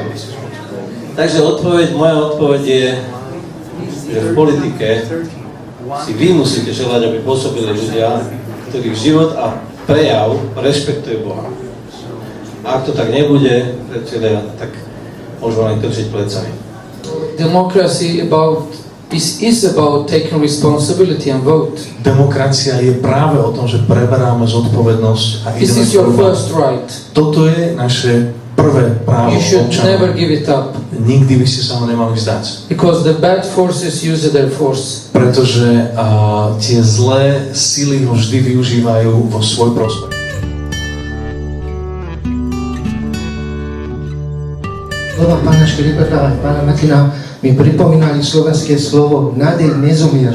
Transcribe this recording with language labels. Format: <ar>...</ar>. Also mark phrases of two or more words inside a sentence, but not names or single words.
<sk>Takže moja odpoveď je, že v politike si vy musíte želať, aby pôsobili ľudia, ktorých život a prejav rešpektuje Boha. A ak to tak nebude, priateľe, tak môžu len trčiť plecami.</sk> <en>Democracy is about taking responsibility and vote.</en> <sk>Demokracia je práve o tom, že preberáme zodpovednosť a</sk> <en>This</en> <sk>ideme</sk> <en>is your</en> <sk>voľbám.</sk> <en>first right.</en> <sk>Toto je naše prvé právo</sk> <en>You should never</en> <sk>občanov.</sk> <en>give it up.</en> <sk>Nikdy by ste sa ho nemali vzdať.</sk> <en>Because the bad forces use their force.</en> <sk>Pretože tie zlé sily ho vždy využívajú vo svoj prospech. Slova pána Škripeka a pána Martina mi pripomínali slovenské slovo nádej nezomiera.</sk>